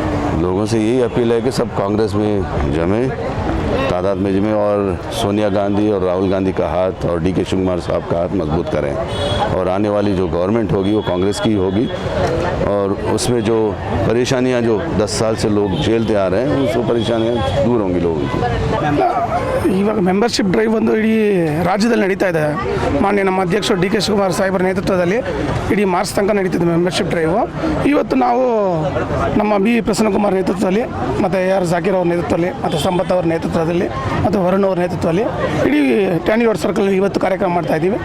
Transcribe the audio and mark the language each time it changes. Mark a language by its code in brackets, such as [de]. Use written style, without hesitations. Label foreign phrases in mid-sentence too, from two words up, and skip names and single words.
[hi] लोगों से यही अपील है कि सब कांग्रेस में जमें, तादाद में जमें और सोनिया गांधी और राहुल गांधी का हाथ और DK शिवकुमार साहब का हाथ मजबूत करें. और आने वाली जो गवर्नमेंट होगी वो कांग्रेस की होगी. और उसमें जो परेशानियां जो 10 साल से लोग झेलते आ रहे हैं, वो परेशानियां दूर होंगी लोगों की. [kn] ಇವಾಗ [en] membership drive [kn] ಒಂದು ಇಡೀ ರಾಜ್ಯದಲ್ಲಿ ನಡೀತಾ ಇದೆ. ಮಾನ್ಯ ನಮ್ಮ ಅಧ್ಯಕ್ಷರು DK ಶಿವಕುಮಾರ್ ಸಾಹೇಬರ ನೇತೃತ್ವದಲ್ಲಿ ಇಡೀ ಮಾರ್ಚ್ ತನಕ ನಡೀತಿದೆ [en] membership drive. [kn] ಇವತ್ತು ನಾವು ನಮ್ಮ ಪ್ರಸನ್ನ ಕುಮಾರ್ ನೇತೃತ್ವದಲ್ಲಿ ಮತ್ತು AR ಜಾಕೀರ್ ಅವ್ರ ನೇತೃತ್ವದಲ್ಲಿ ಮತ್ತು ಸಂಪತ್ ಅವರ ನೇತೃತ್ವದಲ್ಲಿ ಮತ್ತು ವರುಣ್ ಅವ್ರ ನೇತೃತ್ವದಲ್ಲಿ ಇಡೀ ಟ್ಯಾನಿ ರೋಡ್ ಸರ್ಕಲ್ ಇವತ್ತು ಕಾರ್ಯಕ್ರಮ ಮಾಡ್ತಾಯಿದ್ದೀವಿ.